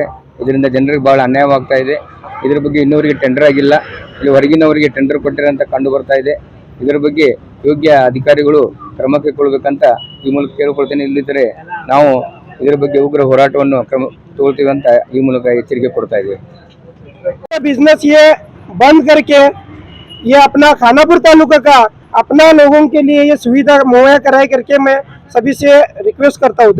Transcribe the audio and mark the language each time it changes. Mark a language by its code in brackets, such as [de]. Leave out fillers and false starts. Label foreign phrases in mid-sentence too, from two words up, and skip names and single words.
[kn] ಇದರಿಂದ ಜನರಿಗೆ ಬಹಳ ಅನ್ಯಾಯವಾಗ್ತಾ ಇದೆ. ಇದರ ಬಗ್ಗೆ ಇನ್ನೂರಿಗೆ ಟೆಂಡರ್ ಆಗಿಲ್ಲ, ಇಲ್ಲಿ ಹೊರಗಿನವರಿಗೆ ಟೆಂಡರ್ ಕೊಟ್ಟಿರೋಂತ ಕಂಡು ಬರ್ತಾ ಇದೆ. ಇದರ ಬಗ್ಗೆ ಯೋಗ್ಯ ಅಧಿಕಾರಿಗಳು ಕ್ರಮ ಕೈಗೊಳ್ಳಬೇಕಂತ ಈ ಮೂಲಕ ಕೇಳಿಕೊಳ್ತೇನೆ. ಇಲ್ಲಿದ್ದರೆ ನಾವು ಇದರ ಬಗ್ಗೆ ಉಗ್ರ ಹೋರಾಟವನ್ನು ತಗೊಳ್ತೀವಿ ಅಂತ ಈ ಮೂಲಕ ಎಚ್ಚರಿಕೆ ಕೊಡ್ತಾ ಇದ್ದೇವೆ. [hi] बिजनेस ये बंद करके ये अपना खानापुर तालुका का अपना लोगों के लिए ये सुविधा मुहैया कराए करके मैं सभी से रिक्वेस्ट करता हूँ।